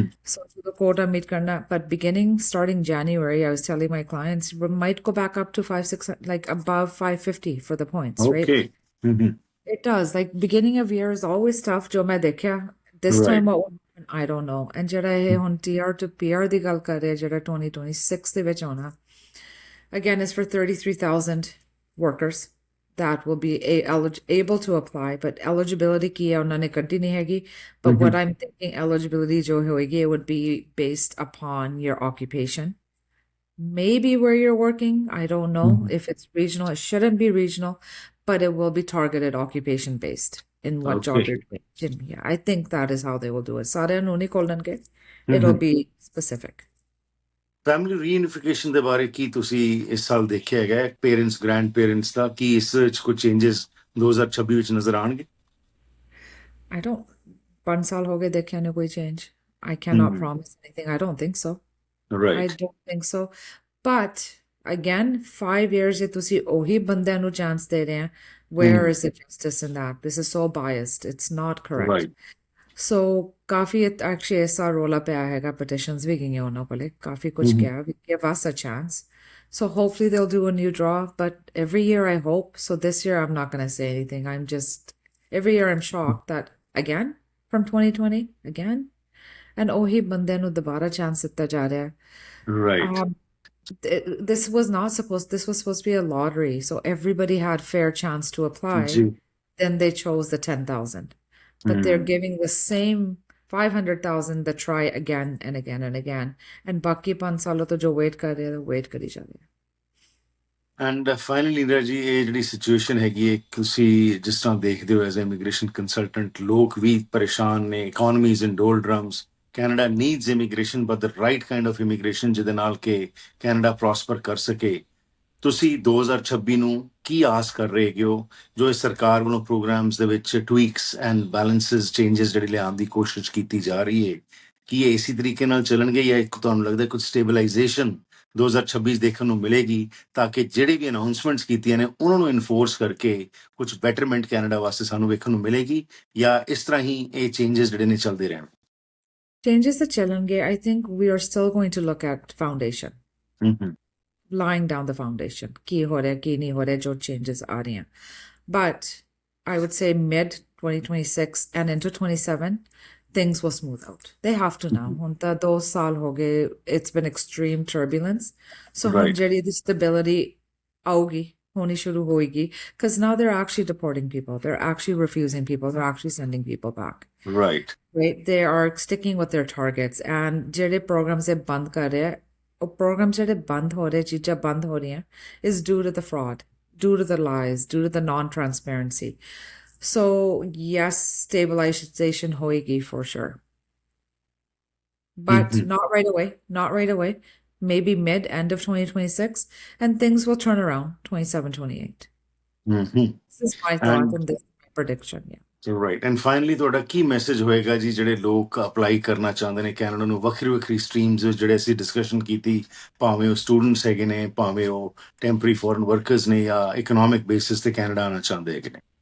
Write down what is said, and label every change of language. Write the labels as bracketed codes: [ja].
[en] So to the quota meet karna, but starting January, I was telling my clients we might go back up to 500-600, like above 550 for the points, right? It does. Like beginning of year is always tough. [hi] जो मैं देखा [en] this Right. time what would happen, I don't know. And [pa] ਜਿਹੜਾ ਇਹ ਹੁਣ TR to PR ਦੀ ਗੱਲ ਕਰ ਰਹੇ ਜਿਹੜਾ 2026 ਦੇ ਵਿੱਚ ਆਉਣਾ [en] again is for 33,000 workers that will be able to apply, but eligibility [pa] ਕੀ ਹੈ ਉਹਨਾਂ ਨੇ ਕੱਢੀ ਨਹੀਂ ਹੈਗੀ. [en] But what I'm thinking eligibility [pa] ਜੋ ਹੋਏਗੀ [en] it would be based upon your occupation. Maybe where you're working, I don't know if it's regional. It shouldn't be regional, but it will be targeted occupation based in what job Okay. you're doing. Yeah, I think that is how they will do it. [pa] ਸਾਰਿਆਂ ਨੂੰ ਨਹੀਂ ਖੋਲਣਗੇ. [en] It'll be specific. [pa] Family ਰੀਯੂਨੀਫਿਕੇਸ਼ਨ ਦੇ ਬਾਰੇ ਕੀ ਤੁਸੀਂ ਇਸ ਸਾਲ ਦੇਖਿਆ ਹੈਗਾ ਪੇਰੈਂਟਸ ਗ੍ਰੈਂਡ ਪੇਰੈਂਟਸ ਦਾ ਕੀ ਇਸ ਵਿੱਚ ਕੋਈ ਚੇਂਜਸ 2026 ਵਿੱਚ ਨਜ਼ਰ ਆਣਗੇ? [en] I don't. [pa] 5 ਸਾਲ ਹੋ ਗਏ ਦੇਖਿਆ ਨਹੀਂ ਕੋਈ change. [en] I cannot promise anything. I don't think so. I right don't think so. But again, 5 years [pa] ਜੇ ਤੁਸੀਂ ਉਹੀ ਬੰਦਿਆਂ ਨੂੰ [en] chance [pa] ਦੇ ਰਹੇ ਆ, [en] where is the justice in that? This is so biased. It's not correct. Right [pa] So coffee actually ਐਸਾ ਰੋਲਾ ਪਿਆ ਹੈਗਾ petitions ਵੀ ਗਈਆਂ ਉਹਨਾਂ ਕੋਲੇ ਕਾਫੀ ਕੁਝ ਕਿਹਾ [en] we give us a chance. So hopefully they'll do a new draw, but every year I hope. So this year I'm not going to say anything. I'm just every year I'm shocked that again from 2020 again and [pa] ਉਹੀ ਬੰਦਿਆਂ ਨੂੰ ਦੁਬਾਰਾ chance ਦਿੱਤਾ ਜਾ ਰਿਹਾ ਹੈ. [en] Right This was supposed to be a lottery, so everybody had fair chance to apply. [pa] ਜੀ [en] Then they chose the 10,000, but they're giving the same 500,000 that try again and again and again. [hi] And बाकी 5 सालों तो जो wait कर रहे हैं wait करी जा रहे हैं. [pa] ਐਂਡ ਫਾਈਨਲੀ ਇੰਦਰਾ ਜੀ ਇਹ ਜਿਹੜੀ ਸਿਚੁਏਸ਼ਨ ਹੈਗੀ ਹੈ ਤੁਸੀਂ ਜਿਸ ਤਰ੍ਹਾਂ ਦੇਖਦੇ ਹੋ ਐਜ਼ ਇਮੀਗ੍ਰੇਸ਼ਨ ਕੰਸਲਟੈਂਟ ਲੋਕ ਵੀ ਪਰੇਸ਼ਾਨ ਨੇ [en] economies in doldrums Canada needs immigration but the right kind of immigration [pa] ਜਿਹਦੇ ਨਾਲ ਕਿ ਕੈਨੇਡਾ ਪ੍ਰੋਸਪਰ ਕਰ ਸਕੇ ਤੁਸੀਂ 2026 ਨੂੰ ਕੀ ਆਸ ਕਰ ਰਹੇ ਹੋ ਜੋ ਇਸ ਸਰਕਾਰ ਵੱਲੋਂ ਪ੍ਰੋਗਰਾਮਸ ਦੇ ਵਿੱਚ ਟਵੀਕਸ ਐਂਡ ਬੈਲੈਂਸਸ ਚੇਂਜਸ ਜਿਹੜੇ ਲਿਆਉਣ ਦੀ ਕੋਸ਼ਿਸ਼ ਕੀਤੀ ਜਾ ਰਹੀ ਹੈ ਕੀ ਇਹ ਇਸੇ ਤਰੀਕੇ ਨਾਲ ਚੱਲਣਗੇ ਜਾਂ ਇੱਕ ਤੁਹਾਨੂੰ ਲੱਗਦਾ ਕੁਝ ਸਟੇਬਲਾਈਜੇਸ਼ਨ 2026 ਦੇਖਣ ਨੂੰ ਮਿਲੇਗੀ ਤਾਂ ਕਿ ਜਿਹੜੇ ਵੀ ਅਨਾਉਂਸਮੈਂਟਸ ਕੀਤੀਆਂ ਨੇ ਉਹਨਾਂ ਨੂੰ ਇਨਫੋਰਸ ਕਰਕੇ ਕੁਝ ਬੈਟਰਮੈਂਟ ਕੈਨੇਡਾ ਵਾਸਤੇ ਸਾਨੂੰ ਵੇਖਣ ਨੂੰ ਮਿਲੇਗੀ ਜਾਂ ਇਸ ਤਰ੍ਹਾਂ ਹੀ ਇਹ ਚੇਂਜਸ ਜਿਹੜੇ ਨੇ ਚੱਲਦੇ ਰਹਿਣ? [en] Changes that [pa] ਚੱਲਣਗੇ, [en] I think we are still going to look at foundation. Lying down the foundation. [pa] ਕੀ ਹੋ ਰਿਹਾ ਕੀ ਨਹੀਂ ਹੋ ਰਿਹਾ ਜੋ changes ਆ ਰਹੀਆਂ. [en] But I would say mid 2026 and into 27 things will smooth out. They have to now. [pa] ਹੁਣ ਤਾਂ 2 ਸਾਲ ਹੋ ਗਏ [en] it's been extreme turbulence. [pa] So ਹੁਣ [en] Right. [pa] ਜਿਹੜੀ ਦੀ [en] stability [pa] ਆਊਗੀ ਹੋਣੀ ਸ਼ੁਰੂ ਹੋਏਗੀ [en] because now they're actually deporting people. They're actually refusing people. They're actually sending people back. Right. Right? They are sticking with their targets. And [pa] ਜਿਹੜੇ programs ਇਹ ਬੰਦ ਕਰ ਰਹੇ ਆ, ਉਹ programs ਜਿਹੜੇ ਬੰਦ ਹੋ ਰਹੇ, ਚੀਜ਼ਾਂ ਬੰਦ ਹੋ ਰਹੀਆਂ [en] is due to the fraud, due to the lies, due to the non-transparency. So yes, stabilization hoegi for sure. But not right away, not right away. Maybe end of 2026 and things will turn around 27, 28. This is my thought And- and this is my prediction, yeah. Right and finally [pa] ਤੁਹਾਡਾ ਕੀ message ਹੋਏਗਾ ਜੀ ਜਿਹੜੇ ਲੋਕ apply ਕਰਨਾ ਚਾਹੁੰਦੇ ਨੇ Canada ਨੂੰ ਵੱਖਰੀ ਵੱਖਰੀ ਸਟਰੀਮਸ ਵਿੱਚ ਜਿਹੜੇ ਅਸੀਂ ਡਿਸਕਸ਼ਨ ਕੀਤੀ ਭਾਵੇਂ ਉਹ ਸਟੂਡੈਂਟਸ ਹੈਗੇ ਨੇ ਭਾਵੇਂ ਉਹ ਟੈਂਪਰਰੀ ਫੋਰਨ ਵਰਕਰਸ ਨੇ ਜਾਂ ਇਕਨੋਮਿਕ ਬੇਸਿਸ ਤੇ ਕੈਨੇਡਾ ਆਉਣਾ ਚਾਹੁੰਦੇ ਹੈਗੇ ਨੇ?